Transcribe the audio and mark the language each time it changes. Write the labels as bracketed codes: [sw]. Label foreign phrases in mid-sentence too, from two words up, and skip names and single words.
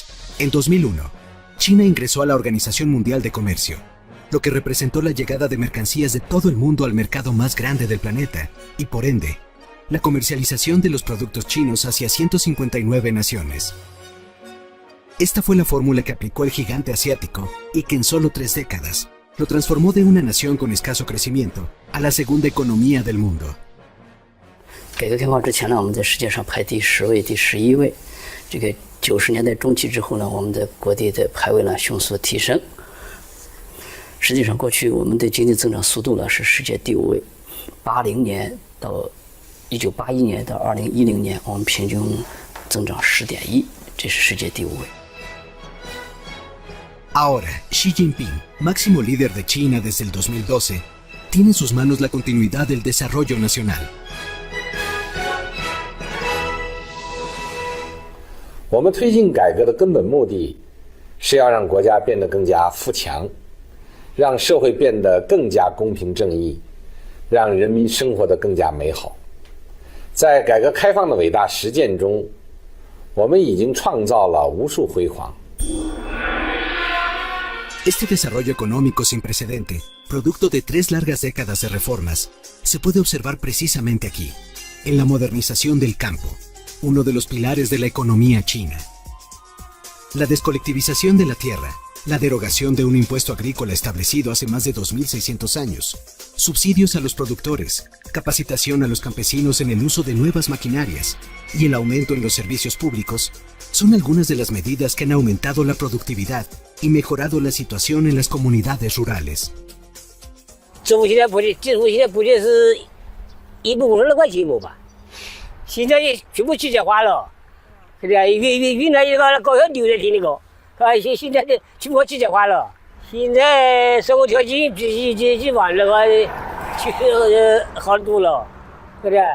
[es] En 2001, China ingresó a la Organización Mundial de Comercio, lo que representó la llegada de mercancías de todo el mundo al mercado más grande del planeta y, por ende, la comercialización de los productos chinos hacia 159 naciones. Esta fue la fórmula que aplicó el gigante asiático y que en solo 3 décadas lo transformó de una nación con escaso crecimiento a la segunda economía del mundo. [zh] 改革开放之前呢，我们在世界上排第10位、第11位。这个90年代中期之后呢，我们的国内的排位呢迅速提升。实际上，过去我们的经济增长速度呢是世界第5位。80年到1981年到2010年，我们平均增长10.1%，这是世界第5位。 [es] Ahora, Xi Jinping, máximo líder de China desde el 2012, tiene en sus manos la continuidad del desarrollo nacional. [zh] 我们推进改革的根本目的是要让国家变得更加富强，让社会变得更加公平正义，让人民生活得更加美好。在改革开放的伟大实践中，我们已经创造了无数辉煌。 [es] Este desarrollo económico sin precedente, producto de 3 largas décadas de reformas, se puede observar precisamente aquí, en la modernización del campo, uno de los pilares de la economía china. La descolectivización de la tierra, la derogación de un impuesto agrícola establecido hace más de 2.600 años, subsidios a los productores, capacitación a los campesinos en el uso de nuevas maquinarias y el aumento en los servicios públicos son algunas de las medidas que han aumentado la productividad y mejorado la situación en las comunidades rurales. [zh] 政府现在补贴是150多块钱一亩吧，现在全部机械化了，对不对？原来那个高效率的听那个，现在的全部机械化了。现在生活条件比以往那个好多了，对不对？